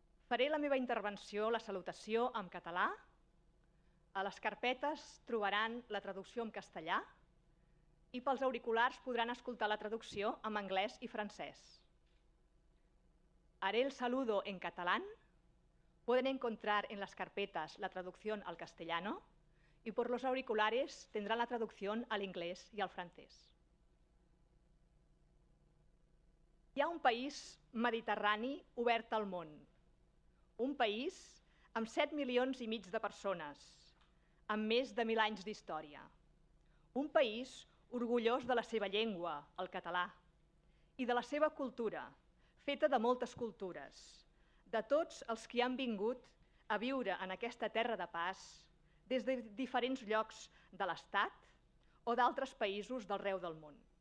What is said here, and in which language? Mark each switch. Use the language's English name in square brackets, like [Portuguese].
[Catalan] Faré la meva intervenció, la salutació, en català. A les carpetes trobaran la traducció en castellà i pels auriculars podran escoltar la traducció en anglès i francès. [Spanish] Haré el saludo en catalán. Pueden encontrar en las carpetas la traducción al castellano y por los auriculares tendrán la traducción al inglés y al francès. [Catalan] Hi ha un país mediterrani obert al món, un país amb 7,5 milions de persones, amb més de 1.000 anys d'història, un país orgullós de la seva llengua, el català, i de la seva cultura, feta de moltes cultures, de tots els que han vingut a viure en aquesta terra de pas des de diferents llocs de l'Estat o d'altres països d'arreu del món.